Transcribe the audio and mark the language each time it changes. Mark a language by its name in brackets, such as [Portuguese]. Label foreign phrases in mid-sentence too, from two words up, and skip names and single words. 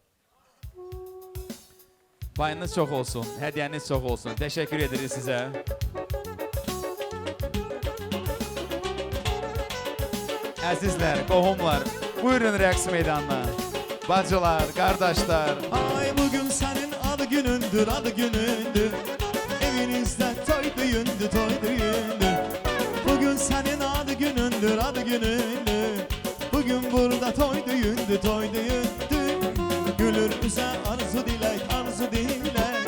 [Azerbaijani] Payınız çox olsun, hədiyyəniz çox olsun. Təşəkkür edirik sizə. Əzizlər, qohumlar, buyurun rəqs meydanına. Bacılar, qardaşlar. [Turkish] Ay bugün senin adı günündür, adı günündür. Evinizde toy düğündür, toy düğündür. Bugün senin adı günündür, adı günündür. Bugün burada toy düğündür, toy düğündür. Gülür bize arzu dilek, arzu dilek.